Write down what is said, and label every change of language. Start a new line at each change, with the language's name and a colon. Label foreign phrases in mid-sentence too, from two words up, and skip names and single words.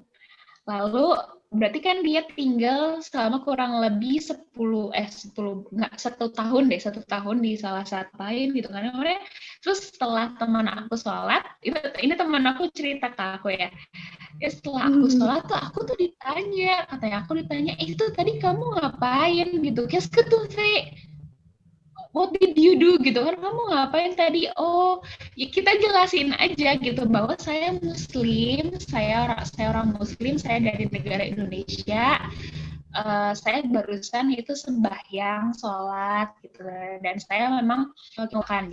Indonesian: Lalu berarti kan dia tinggal selama kurang lebih 1 tahun di salah satu lain gitu kan. Terus setelah teman aku sholat, ini teman aku cerita ke aku ya. Setelah aku sholat tuh aku tuh ditanya, itu tadi kamu ngapain gitu?
French: Qu'est-ce que tu fais?
English: What did you do
Indonesian: gitu kan, kamu ngapain tadi? Oh ya kita jelasin aja gitu bahwa saya Muslim, saya orang Muslim, saya dari negara Indonesia, saya barusan itu sembahyang, sholat gitu, dan saya memang makan.